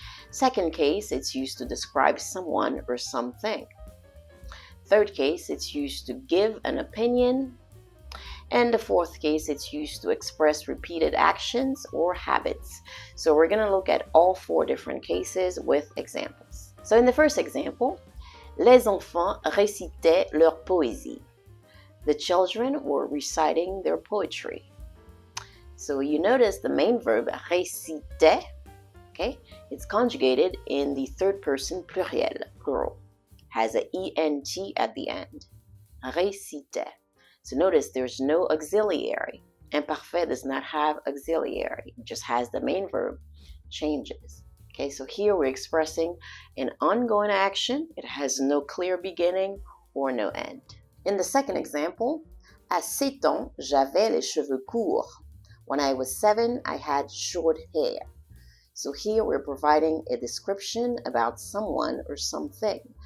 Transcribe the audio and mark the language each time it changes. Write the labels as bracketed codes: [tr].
[en] Second case, it's used to describe someone or something. Third case, it's used to give an opinion. And the fourth case, it's used to express repeated actions or habits. So we're going to look at all four different cases with examples. So in the first example, [fr] les enfants récitaient leur poésie. [en] The children were reciting their poetry. So you notice the main verb réciter, okay, it's conjugated in the third person pluriel, plural. Has a ent at the end. Réciter. So notice there's no auxiliary. Imparfait does not have auxiliary. It just has the main verb, changes. Okay, so here we're expressing an ongoing action. It has no clear beginning or no end. In the second example, [fr] à 7 ans, j'avais les cheveux courts. [en] When I was 7, I had short hair. So here we're providing a description about someone or something.